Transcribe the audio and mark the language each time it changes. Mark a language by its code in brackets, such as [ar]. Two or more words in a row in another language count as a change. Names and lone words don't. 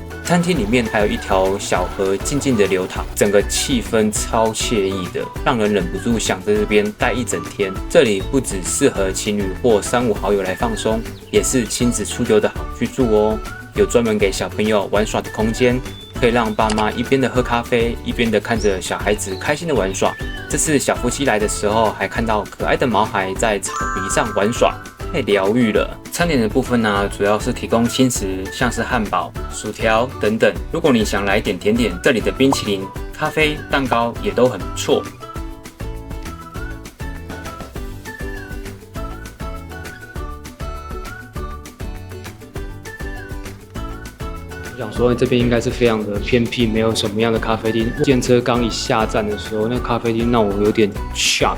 [zh] 餐廳裡面還有一條小河靜靜的流淌，整個氣氛超愜意的，讓人忍不住想在這邊待一整天。這裡不只適合情侶或3、5好友來放鬆，也是親子出遊的好去處哦。有專門給小朋友玩耍的空間，可以讓爸媽一邊的喝咖啡，一邊的看着小孩子開心的玩耍。這次小夫妻來的時候，還看到可愛的毛孩在草皮上玩耍，太療癒了。餐點的部分呢，主要是提供輕食，像是漢堡、薯條等等。如果你想來點甜點，這裡的冰淇淋、咖啡、蛋糕也都很不錯。我想說，這邊應該是非常的偏僻，沒有什麼樣的咖啡廳。電車剛一下站的時候，那個咖啡廳讓我有點 shock。